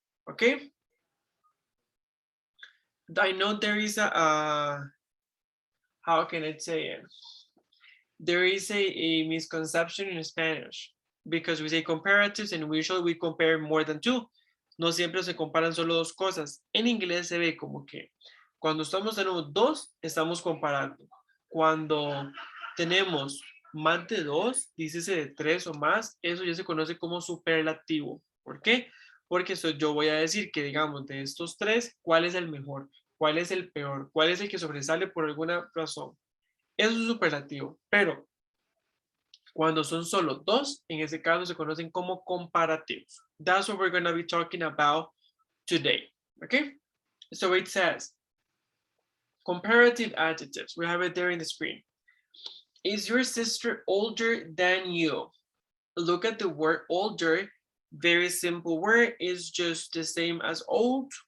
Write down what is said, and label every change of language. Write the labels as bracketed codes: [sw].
[en] Okay, I know there is how can I say it? There is a misconception in Spanish because we say comparatives and usually we compare more than two. [es] No siempre se comparan solo dos cosas. En inglés se ve como que cuando tenemos dos, estamos comparando. Cuando tenemos más de dos, dícese de tres o más, eso ya se conoce como superlativo. ¿Por qué? Porque yo voy a decir que, digamos, de estos tres, ¿cuál es el mejor? ¿Cuál es el peor? ¿Cuál es el que sobresale por alguna razón? Eso es superlativo, pero cuando son solo dos, en ese caso se conocen como comparativos. [en] That's what we're going to be talking about today, okay? So it says, comparative adjectives. We have it there in the screen. Is your sister older than you? Look at the word older Very simple word, is just the same as old.